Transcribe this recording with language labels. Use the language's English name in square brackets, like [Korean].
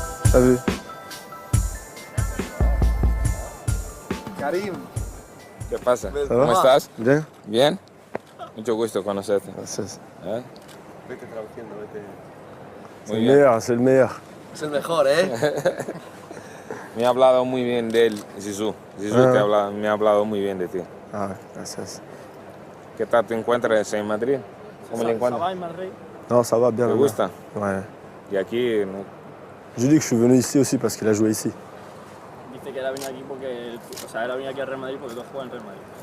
[French] T'as vu? Karim. [Spanish] ¿Qué pasa? ¿Cómo ¿Cómo estás? Bien. Bien. Mucho gusto conocerte. Gracias. Vete traduciendo, vete. [French] C'est le meilleur, c'est le meilleur. [Spanish] Es el mejor, ¿eh? Me ha hablado muy bien de él, Zizou. Zizou me ha hablado muy bien de ti. Ah, gracias. ¿Qué tal te encuentras en Madrid? ¿Cómo le encuentras? [French] Ça va en Madrid? Non, ça va bien. [Spanish] ¿Te gusta? [French] Ouais. [Spanish] Y aquí, no. [French] Je dis que je suis venu ici aussi parce qu'il a joué ici. [Spanish] Dice que él ha venido aquí porque, o sea, él ha venido aquí al Real Madrid porque tú has jugado en Real Madrid.